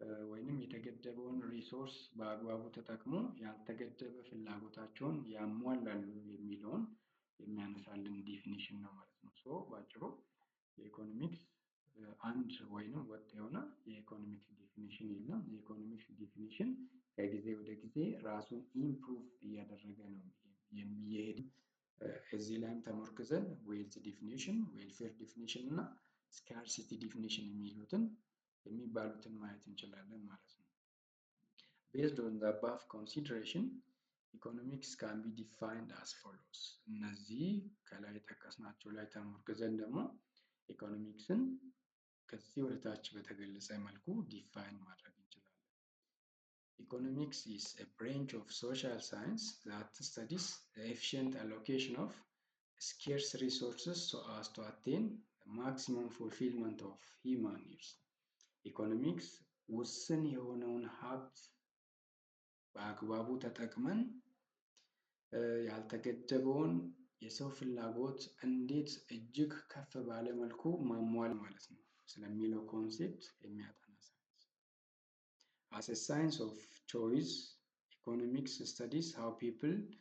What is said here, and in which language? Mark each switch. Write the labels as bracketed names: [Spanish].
[Amharic] ወይንም የተገደበውን ሪሶርስ በአግባቡ ተጠቅሞ ያልተገደበ ፍላጎታቸውን ያሟላሉ የሚለውን የሚያነሳልን ዲፊኒሽን ነው ማለት ነው። ሶ በአጭሩ የኢኮኖሚክስ አንድ ወይንም ወጥ የሆነ የኢኮኖሚክስ ዲፊኒሽን የለም። የኢኮኖሚክስ ዲፊኒሽን ከጊዜ ወደ ጊዜ ራሱን ኢምፕሩቭ እያደረገ ነው የሚሄድ። እዚህ ላይም ተመርኩዘን ዌልዝ ዲፊኒሽን፣ ዌልፌር ዲፊኒሽን እና ስካርሲቲ ዲፊኒሽን የሚባሉትን ማየት እንችላለን ማለት ነው። [English] Based on the above consideration, economics can be defined as follows. [Amharic] እነዚህ ከላይ የጠቀስናቸው ላይ ተመርኩዘን ደግሞ ኢኮኖሚክስን ከዚህ ወደ ታች በተገለጸ መልኩ ዲፋይን ማድረግ እንችላለን። [English] Economics is a branch of social science that studies the efficient allocation of scarce resources so as to attain the maximum fulfillment of human needs. [Amharic] ኢኮኖሚክስ ውስን የሆነውን ሀብት በአግባቡ ተጠቅመን ያልተገደበውን የሰው ፍላጎት እንዴት እጅግ ከፍ ባለ መልኩ ማሟል ማለት ነው ስለሚለው ኮንሴፕት የሚያጠና ሳይንስ። [English] As a science of choice, economics studies how people